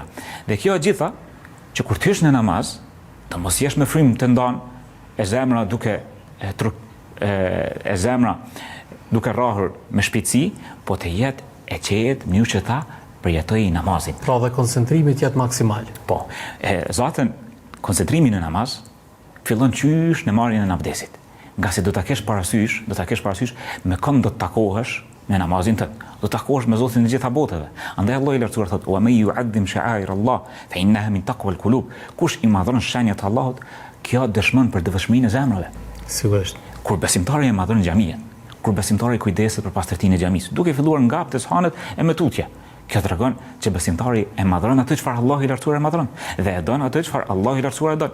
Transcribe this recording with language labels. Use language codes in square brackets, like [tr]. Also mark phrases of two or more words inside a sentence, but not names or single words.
[sq] Dhe kjo gjitha që kur të hysh në namaz, të mos jesh me frymë të ndan e zemra duke rrahur me shpejtësi, po të jetë e qetë mënyrë që ta përjetojë namazin. Pra dhe koncentrimi të jetë maksimal. Po, zatën koncentrimi në namaz fillon qysh në marrjen e abdesit. Nga se do ta kesh parasysh me kënd do të takohesh në namazin tënd. Do të takohesh me Zotin e gjitha botëve. Andaj Allahu i lartësuar thotë: [ar] "ومن يعظم شعائر الله فإنها من تقوى القلوب." [sq] Kush i madhron shenjat e Allahut, kjo dëshmon për devotshmërinë e zemrave. Sigurisht. Kur besimtari e madhron xhamin, kur besimtari kujdeset për pastërtinë e xhamisë, duke filluar nga abdeshanet e me tutje. Kjo tregon që besimtari e madhron atë çfarë Allahu i lartësuar e madhron dhe e don atë çfarë Allahu i lartësuar e don.